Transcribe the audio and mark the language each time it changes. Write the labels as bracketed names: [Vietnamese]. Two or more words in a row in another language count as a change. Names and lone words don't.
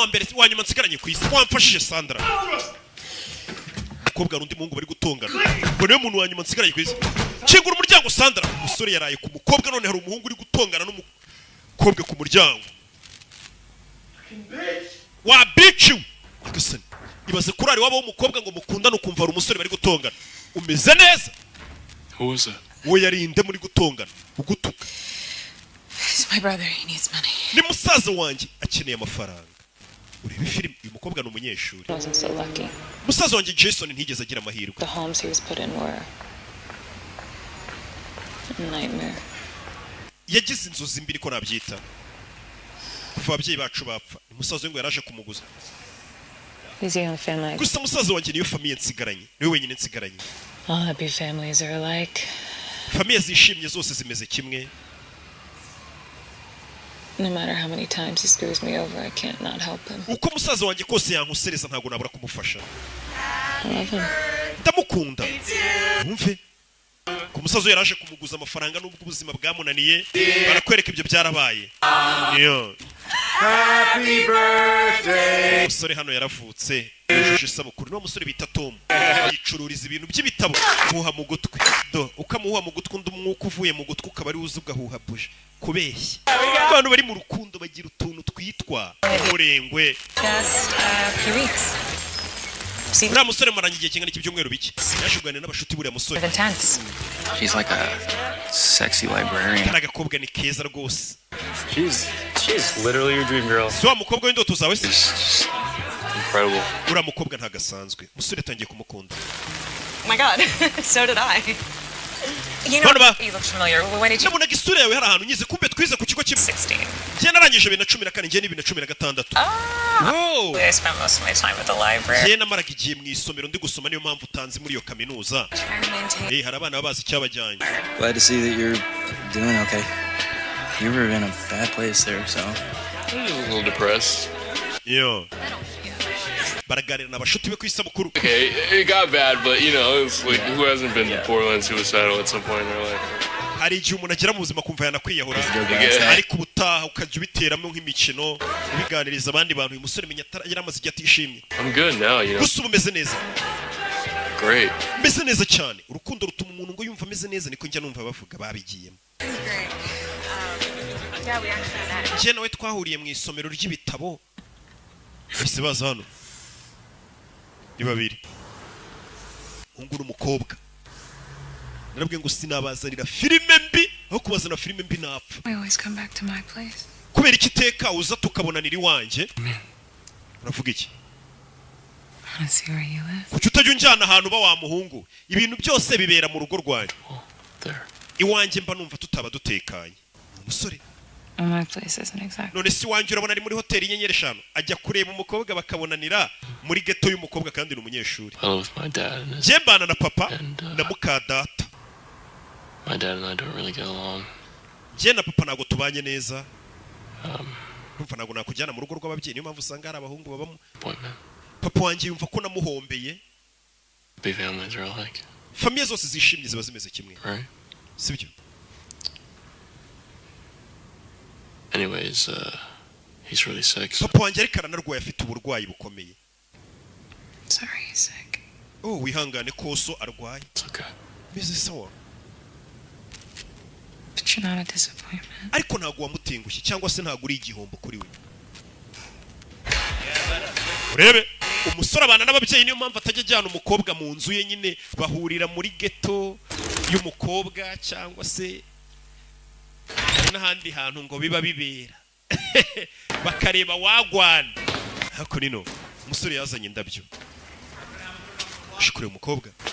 [Kinyarwanda] mbere wanyuma nsigaranye ku isi wamfashije Sandra umukobwa hari undi muhungu bari gutongana ngo niwe muntu wanyuma nsigaranye ku isi kingura umuryango Sandra umusore yaraye ku mukobwa none hari umuhungu uri gutongana n'umukobwa ku muryango wa bitch Agasani ibaze kurari wabo w'umukobwa ngo mukundane ukumva hari umusore bari gutongana umeze neza [English] Who was that? [Kinyarwanda] we yarinde muri gutongana ugutuka [English] It's my brother, he needs money. [Kinyarwanda] ni musaza wanjye akeneye amafaranga urebe filime uyu mukobwa ni umunyeshuri [English] He wasn't so lucky. [Kinyarwanda] musaza wanjye Jason ntigeze agira amahirwe [English] The homes he was put in were a nightmare. [Kinyarwanda] yagize inzozi mbiri ko nabyita kuva ababyeyi bacu bapfa ni musaza we ngo yaraje kumuguza [English] He's the only family. [Kinyarwanda] gusa musaza wanjye niyo famiye nsigaranye niwe wenyine nsigaranye [English] All happy families are alike. [Kinyarwanda] famiye zishimye zose zimeze kimwe [English] No matter how many times he screws me over, I can't not help him. [Kinyarwanda] uko musaza wanjye kose yankusereza ntabwo nabura kumufasha [English] I love him. [Kinyarwanda] ndamukunda wumve ku musaza yaraje kumuguza amafaranga n'ubwo ubuzima bwamunaniye barakwereka ibyo byarabaye iyo [English] Happy birthday. [Kinyarwanda] umusore hano yaravutse yujuje isabukuru niwo musore bita Tom yicururiza ibintu by'ibitabo muha mu gutwi do ukamuha mu gutwi undi umwuka uvuye mu gutwi ukaba ari uzi ugahuha buje kubeshya abantu bari mu rukundo bagira utuntu twitwa umurengwe [English] Just a few weeks. [Kinyarwanda] uriya musore maranye igihe kingana ibyumweru bike yaje kuganira n'abashuti buriya musore [English] Intense. She's like a sexy librarian. [Kinyarwanda] kari agakobwa ni keza rwose [English] She's literally your dream girl. [Kinyarwanda] si wa mukobwa w'indoto zawe se [English] Incredible. [Kinyarwanda] uriya mukobwa ntago asanzwe umusore atangiye kumukunda [English] Oh my god, so did I. You What about- you look familiar. When did you... [Kinyarwanda] nabonaga isura yawe hari ahantu nyize kumbe twize ku kigo kimwe 16. njye narangije 2014 njye ni 2016 oh [English] I spent most of my time at the library. [Kinyarwanda] njye namaraga igihe mu isomero ndi gusoma niyo mpamvu utanze muri iyo kaminuza [English] Trying to maintain. [Kinyarwanda] hari abana baba bazi icyabajyanye [English] Glad to see that you're doing okay. You were in a bad place there, so. I was a little depressed. [Kinyarwanda] yo baraganira n'abashuti be ku isabukuru [English] Okay, it got bad, but you know, it's like who hasn't been borderline suicidal at some point in their life? [Kinyarwanda] hari igihe umuntu agera mu buzima kumva yanakwiyahura [English] Yeah. [Kinyarwanda] ariko ubutaha ukajya ubiteramo nk'imikino ubiganiriza abandi bantu uyu musore menya yari amaze igihe atishimye [English] I'm good now, you know. [Kinyarwanda] gusa ubu umeze neza [English] Great. [Kinyarwanda] meze neza cyane urukundo rutuma umuntu ngo yumva ameze neza niko njya numva bavuga babigiyemo [English] Great. Yeah, we actually met. [Kinyarwanda] njye nawe twahuriye mu isomero ry'ibitabo bahise baza hano ni babiri umuhungu n'umukobwa narabwiye ngo sinabazanira filime mbi aho kubazana filime mbi napfa [English] We always come back to my place. [Kinyarwanda] kubera iki iteka uza tukabonanira iwanjye uravuga iki [English] I want to see where you live. [Kinyarwanda] kuki utajya unjyana ahantu uba wa muhungu ibintu byose bibera mu rugo rwanjye [English] There. [Kinyarwanda] iwanjye mba numva tutaba dutekanye umusore [English] Well, my place isn't exactly. [Kinyarwanda] none si iwanjye urabona ari muri hoteli y'inyenyeri eshanu ajya kureba umukobwa bakabonanira muri geto y'umukobwa kandi ni umunyeshuri [English] I live with my dad, and [Kinyarwanda] njye mbana na papa [English] And, [Kinyarwanda] na muka data [English] my dad and I don't really get along. [Kinyarwanda] njye na papa ntabwo tubanye neza Um, numva ntabwo nakujyana mu rugo rw'ababyeyi niyo mpamvu usanga hari abahungu babamo [English] appointment. [Kinyarwanda] papa wanjye yumva ko namuhombeye [English] Big families are alike, [Kinyarwanda] famiye zose zishimye ziba zimeze kimwe [English] right? [Kinyarwanda] sibyo [English] Anyways, he's really sick. So [Kinyarwanda] papa wanjye ariko aranarwaye afite uburwayi bukomeye [English] Sorry, he's sick. [Kinyarwanda] oh wihangane koso arwaye [English] it's okay. [Kinyarwanda] meze sawa [English] But you're not a disappointment. [Kinyarwanda] ariko ntabwo wamutengushye cyangwa se ntabwo uri igihombo kuri we urebe umusore abana n'ababyeyi niyo mpamvu atajya ajyana umukobwa mu nzu ye nyine bahurira muri ghetto y'umukobwa cyangwa se n'ahandi hantu ngo biba bibera bakareba wagwana hako nino umusore yazanye indabyo shikure umukobwa